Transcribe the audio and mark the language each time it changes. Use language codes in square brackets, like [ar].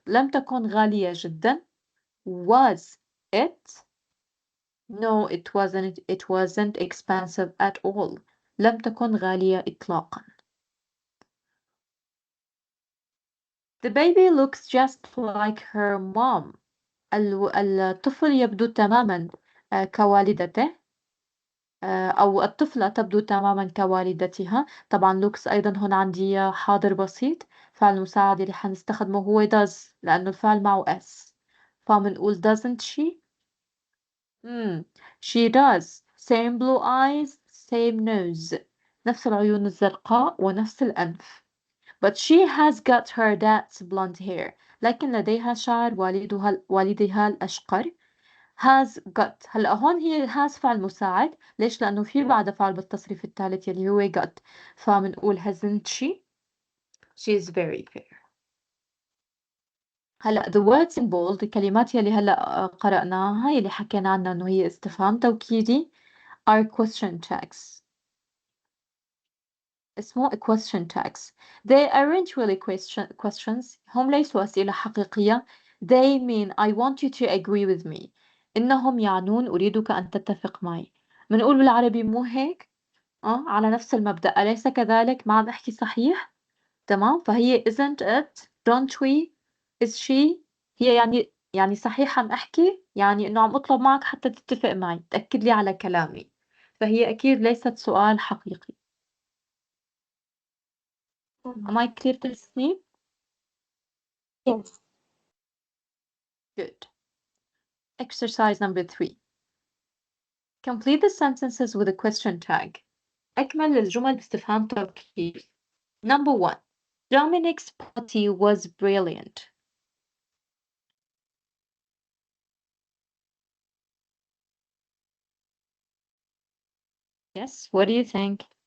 [ar] لم تكن غالية جدا. [en] Was it? No, it wasn't. It wasn't expensive at all. [ar] لم تكن غالية إطلاقا. [en] The baby looks just like her mom. [ar] الطفل يبدو تماما كوالدته، أو الطفلة تبدو تماما كوالدتها. طبعا looks أيضا هنا عندي حاضر بسيط. فعل المساعد اللي حنستخدمه هو does لأنه الفعل معه s. فمنقول doesn't she. [en] She does. Same blue eyes, same nose. [ar] نفس العيون الزرقاء ونفس الأنف. [en] But she has got her dad's blonde hair. [ar] لكن لديها شعر والدها الأشقر. [en] has got. [ar] هلا هون هي has فعل مساعد. ليش؟ لأنه في بعدها فعل بالتصريف الثالث يلي هو got. فمنقول hasn't she. [en] She is very fair. [ar] هلا [en] the words in bold [ar] الكلمات يلي هلا قرأناها يلي حكينا عنها إنه هي استفهام توكيدي [en] are question tags. [ar] اسمه [en] question tags. They aren't really questions. [ar] هم ليسوا أسئلة حقيقية. [en] They mean I want you to agree with me. [ar] إنهم يعنون أريدك أن تتفق معي. منقول بالعربي مو هيك؟ على نفس المبدأ أليس كذلك؟ ما عم أحكي صحيح؟ تمام. [en] فهي isn't it don't we is she. [ar] هي يعني صحيح عم أحكي، يعني إنه عم أطلب معك حتى تتفق معي تأكد لي على كلامي. فهي أكيد ليست سؤال حقيقي. [en] Am I clear to see? Yes. Good. Exercise number 3. Complete the sentences with a question tag. [ar] أكمل الجمل باستفهام توكيد. [en] Number 1. Dominic's party was brilliant. Yes, what do you think?